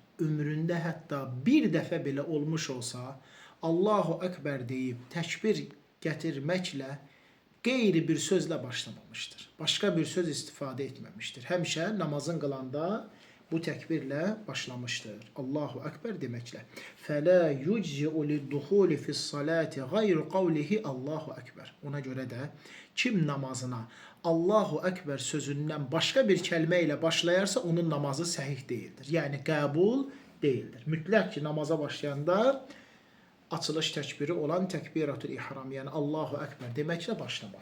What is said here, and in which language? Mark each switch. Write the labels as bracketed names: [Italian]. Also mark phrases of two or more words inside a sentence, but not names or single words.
[Azerbaijani] Ömründə hətta bir dəfə belə olmuş olsa, [Arabic] الله أكبر [Azerbaijani] deyib təkbir gətirməklə qeyri bir sözlə başlamamışdır. Başqa bir söz istifadə etməmişdir. Həmişə namazın qılanda bu təkbirlə başlamışdır. [Arabic] الله أكبر deməklə. فلا يجزئ للدخول في الصلاة غير قوله الله أكبر. [Azerbaijani] Ona görə də kim namazına [Arabic] الله أكبر [Azerbaijani] sözündən başqa bir kəlmə ilə başlayarsa onun namazı səhih deyildir. Yəni qəbul deyildir. Mütləq ki namaza başlayanda açılış təkbiri olan [Arabic] تكبيرة الإحرام, [Azerbaijani] yəni [Arabic] الله أكبر [Azerbaijani] deməklə başlamaq.